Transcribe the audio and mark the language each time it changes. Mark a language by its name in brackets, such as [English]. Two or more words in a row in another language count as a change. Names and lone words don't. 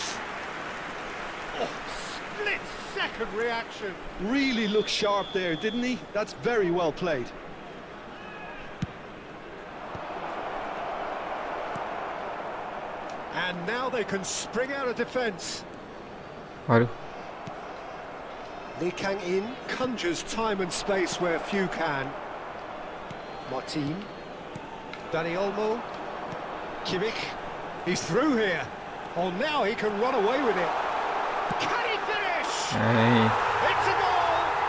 [English] Oh, split-second reaction. Really looked sharp there, didn't he? That's very well played. And now they can spring out of defence. Waduh. Lee Kang-in conjures time and space where few can. Martin. Dani Olmo. Kimmich. He's through here. Oh, now he can run away with it. Can he finish? Hey. It's a goal!